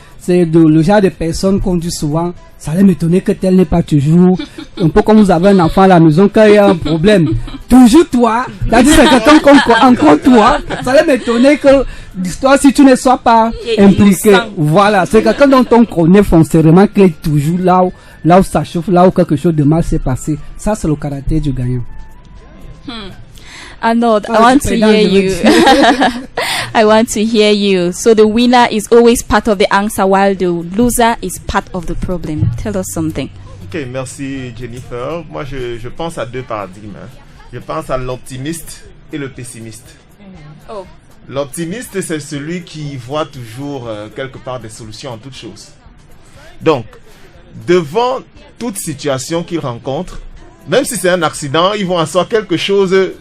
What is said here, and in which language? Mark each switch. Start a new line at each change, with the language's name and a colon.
French: C'est le genre de personnes qu'on dit souvent, ça allait m'étonner que tel n'est pas toujours, un peu comme vous avez un enfant à la maison, quand il y a un problème, toujours toi, c'est-à-dire c'est quelqu'un encore toi, ça allait m'étonner que l'histoire, si tu ne sois pas impliqué, voilà, c'est quelqu'un dont on connaît foncièrement qu'il est toujours là où ça chauffe, là où quelque chose de mal s'est passé. Ça, c'est le caractère du gagnant.
English: Arnold, I want to hear you. I want to hear you. So the winner is always part of the answer, while the loser is part of the problem. Tell us something.
French: Ok, merci Jennifer. Moi, je pense à deux paradigmes. Je pense à l'optimiste et le pessimiste. Oh. L'optimiste, c'est celui qui voit toujours quelque part des solutions en toutes choses. Donc, devant toute situation qu'il rencontre, même si c'est un accident, ils vont en sortir quelque chose.